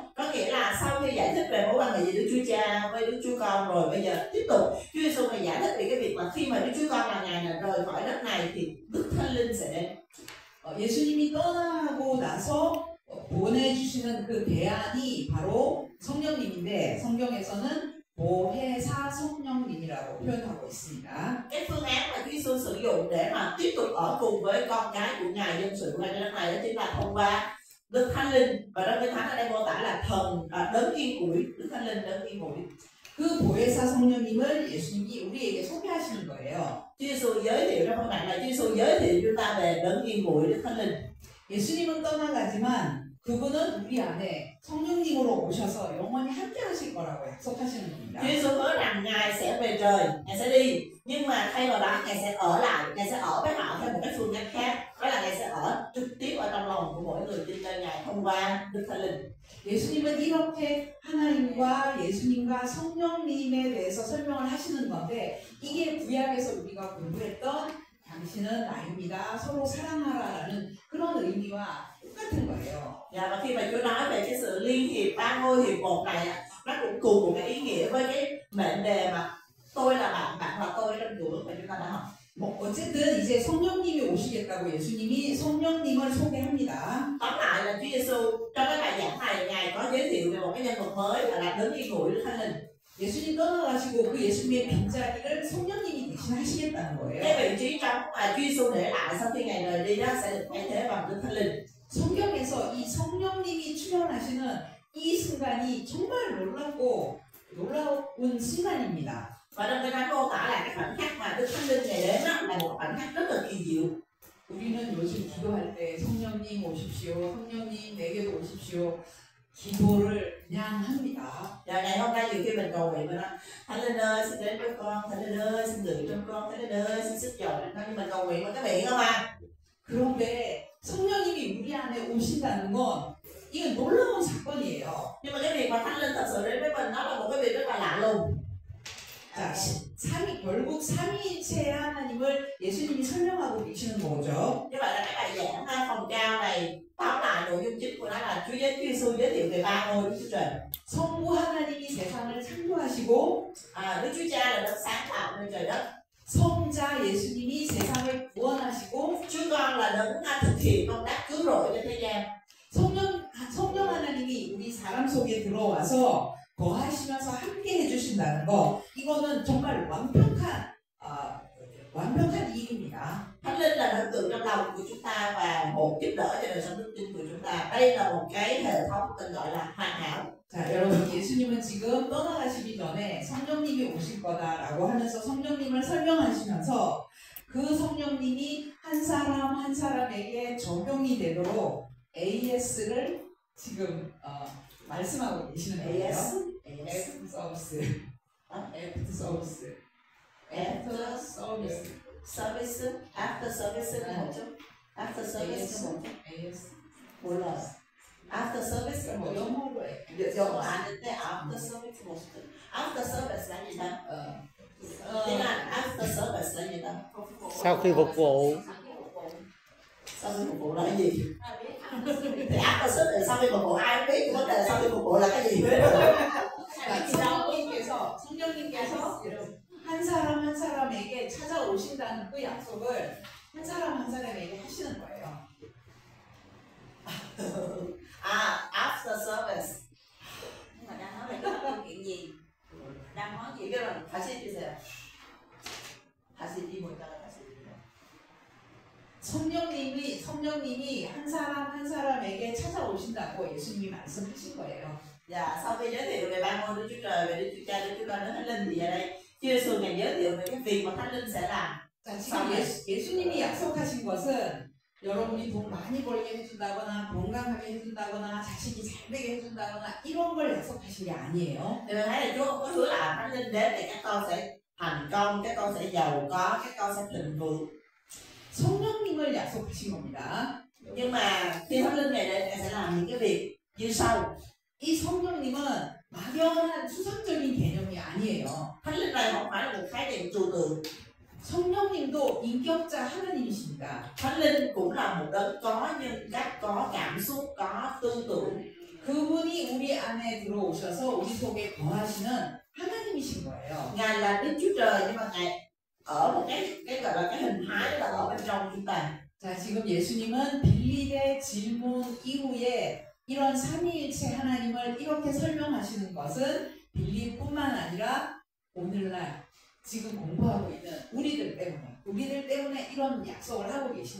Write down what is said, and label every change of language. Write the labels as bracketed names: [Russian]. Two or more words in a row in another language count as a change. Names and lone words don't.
[Vietnamese] Có nghĩa là sau khi giải thích về mối quan hệ giữa Đức Chúa Cha với Đức Chúa Con rồi, bây giờ tiếp tục Chúa Giêsu này giải thích về cái việc mà khi mà Đức Chúa Con là Ngài là rời khỏi đất này thì Đức Thánh Linh sẽ đến. [Korean] 예수님이 떠나고 나서 보내주시는 그 대안이 바로 성령님인데 성경에서는 보혜사 성령님이라고 표현하고 있습니다. [Vietnamese] Cái phương án mà Chúa Giêsu sử dụng để mà tiếp tục ở cùng với con cái của Ngài, dân sự của Ngài trên đất này, đó chính là thông qua Đức Thánh Linh. Và trong Kinh Thánh ở đây mô tả là thần đấng yên ủi, Đức Thánh Linh đấng yên ủi. [Korean] 그 보혜사 성령님을 예수님이 우리에게 소개하시는 거예요. [Vietnamese] Chúa Giêsu giới thiệu trong phần này là Chúa Giêsu giới thiệu chúng ta về đấng yên ủi, Đức Thánh Linh. [Korean] 예수님은 떠나가지만 그분은 우리 안에 성령님으로 오셔서 영원히 함께 하실 거라고 약속하시는 겁니다. [Vietnamese] Chúa Giêsu hứa rằng Ngài sẽ về trời, Ngài sẽ đi, nhưng mà thay vào đó Ngài sẽ ở lại, Ngài sẽ ở với họ theo một cái phương cách khác, đó là Ngài sẽ ở trực tiếp ở trong lòng của mỗi người tin nơi Ngài thông qua Đức Thánh Linh. [Korean] 예수님은 이렇게 하나님과 예수님과 성령님에 대해서 설명을 하시는 건데 이게 구약에서 우리가 공부했던 당신은 나입니다. 서로 사랑하라라는 그런 의미와 똑같은 거예요. [Vietnamese] Và khi mà Chúa nói về cái sự liên hiệp ba ngôi hiệp một này, nó cũng cùng một cái ý nghĩa với cái mệnh đề mà tôi là bạn, bạn là tôi trong Chúa mà chúng ta đã học. [Korean] 어쨌든 이제 성령님이 오시겠다고 예수님이 성령님을 소개합니다. [Vietnamese] Tóm lại là Chúa Giêsu trong cái bài giảng này, Ngài có giới thiệu về một cái nhân vật mới là đấng yên ủi Đức Thánh Linh. [Korean] 예수님 떠나가시고 그 예수님의 빈자리를 성령님이 대신하시겠다는 거예요. [Vietnamese] Cái vị trí trống mà Chúa Giêsu để lại sau khi Ngài rời đi đó sẽ được thay thế bằng Đức Thánh Linh. [Korean] 성경에서 이 성령님이 출현하시는 이 순간이 정말 놀라운 순간입니다. [Vietnamese] Và trong Kinh Thánh mô tả là cái khoảnh khắc mà Đức Thánh Linh Ngài đến đó là một khoảnh khắc rất là kỳ diệu. [Korean] 우리는 요즘 기도할 때 성령님 오십시오, 성령님 내게도 오십시오 기도를 그냥 합니다. [Vietnamese] Và ngày hôm nay nhiều khi mình cầu nguyện mình nói Thánh Linh ơi xin đến với con, Thánh Linh ơi xin ngự trong con, Thánh Linh ơi xin sức giàu trong con, nhưng mình cầu nguyện bằng cái miệng không à. [Korean] 그런데 성령님이 우리 안에 오신다는 건 이건 놀라운 사건이에요. [Vietnamese] Nhưng mà cái việc mà Thánh Linh thật sự đến với mình nó là một cái việc rất là lạ lùng. [Korean] 자, 결국 삼위일체 하나님을 예수님이 설명하고 계시는 거죠. [Vietnamese] Như vậy là cái bài giảng phòng cao này tóm lại nội dung chính của nó là Chúa Giêsu giới thiệu về ba ngôi Đức Chúa Trời. [Korean] 성부 하나님이 세상을 창조하시고 [Vietnamese] Đức Chúa Cha là đấng sáng tạo nên trời đất. [Korean] 성자 예수님이 세상을 구원하시고 [Vietnamese] Chúa Con là đấng thực hiện công tác cứu rỗi cho thế gian. [Korean] 성령 하나님이 우리 사람 속에 들어와서 거하시면서 함께 해주신다는 거 이거는 정말 완벽한 일입니다. [Vietnamese] Thánh Linh là đấng từ trong lòng của chúng ta và một giúp đỡ cho đời sống đức tin của chúng ta. Đây là một cái hệ thống tên gọi là hoàn hảo. [Korean] 자, 여러분 예수님은 지금 떠나가시기 전에 성령님이 오실 거다라고 하면서 성령님을 설명하시면서 그 성령님이 한 사람 한 사람에게 적용이 되도록 AS를 지금 말씀하고 계시는 거예요. [English] After service. After service. After service. Service. After service [Vietnamese] là một chút. [English] After service [Vietnamese] là một chút. [English] AS. [Vietnamese] 몰라. [English] After service [Vietnamese] là một chút. [Korean] 영어로 해. 영어 아는데 [English] after service [Vietnamese] một chút. [English] After service [Vietnamese] là gì ta? Tiếng Anh [English] after service [Vietnamese] là gì ta? Sau khi phục vụ. Sau khi phục vụ là cái gì? Thì [English] after service [Vietnamese] sau khi phục vụ ai cũng biết vấn đề sau khi phục vụ là cái gì? [Korean] 성령님께서 한 사람 한 사람에게 찾아오신다는 그 약속을 한 사람 한 사람에게 하시는 거예요. [English] After service. [Vietnamese] Nhưng mà đang nói về cái câu chuyện gì? Đang nói gì? [Korean] 이거는 다시 해주세요. 다시 이 문장을 다시 해주세요. 성령님이 한 사람 한 사람에게 찾아오신다고 예수님이 말씀하신 거예요. [Vietnamese] Dạ, sau khi giới thiệu về ba ngôi Đức Chúa Trời, về Đức Chúa Cha, Đức Chúa Con, Đức Thánh Linh thì ở đây Chúa Giêsu ngài giới thiệu về cái việc mà Thánh Linh sẽ làm. [Korean] 자, 지금 예수님이 약속하신 것은 여러분이 돈 많이 벌게 해준다거나 건강하게 해준다거나 자식이 잘 되게 해준다거나 이런 걸 약속하신 게 아니에요. [Vietnamese] Thì mình thấy là Chúa không có hứa là Thánh Linh đến để các con sẽ thành công, các con sẽ giàu có, các con sẽ thịnh vượng. [Korean] 성령님을 약속하신 겁니다. [Vietnamese] Nhưng mà khi Thánh Linh ngài đến, ngài sẽ làm những cái việc như sau. [Korean] 이 성령님은 막연한 수상적인 개념이 아니에요. [Vietnamese] Thánh Linh này không phải là một khái niệm trừu tượng. [Korean] 성령님도 인격자 하나님이십니다. [Vietnamese] Thánh Linh cũng là một đấng có nhân cách, có cảm xúc, có tư tưởng. [Korean] 그분이 우리 안에 들어오셔서 우리 속에 거하시는 하나님이신 거예요. [Vietnamese] Ngài là Đức Chúa Trời nhưng mà ngài ở một cái gọi là cái hình thái đó là ở bên trong chúng ta. [Korean] 자, 지금 예수님은 빌립의 질문 이후에 이런 삼위일체 하나님을 이렇게 설명하시는 것은 빌립뿐만 아니라 오늘날 지금 공부하고 있는 우리들 때문에 이런 약속을 하고 계시는